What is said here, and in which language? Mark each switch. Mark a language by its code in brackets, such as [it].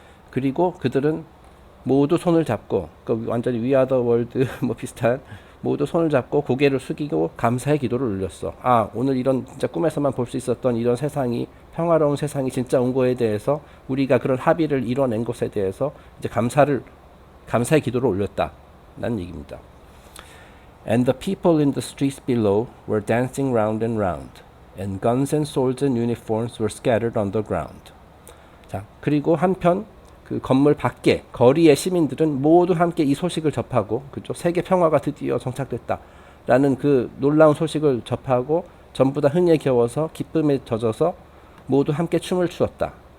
[ko] 그리고 그들은 모두 손을 잡고, 완전히 We Are the World 비슷한, 모두 손을 잡고 고개를 숙이고 감사의 기도를 올렸어. 오늘 이런 진짜 꿈에서만 볼 수 있었던 이런 세상이, 평화로운 세상이 진짜 온 거에 대해서, 우리가 그런 합의를 이뤄낸 것에 대해서 이제 감사의 기도를 올렸다라는 얘기입니다. [en] And the people in the streets below were dancing round and round, and guns and swords and uniforms were scattered on the ground. [ko] 자, 그리고 한편 그 건물 밖에 거리의 시민들은 모두 함께 이 소식을 접하고, 그죠? 세계 평화가 드디어 정착됐다라는 그 놀라운 소식을 접하고 전부 다 흥에 겨워서 기쁨에 젖어서 모두 함께 춤을 추었다.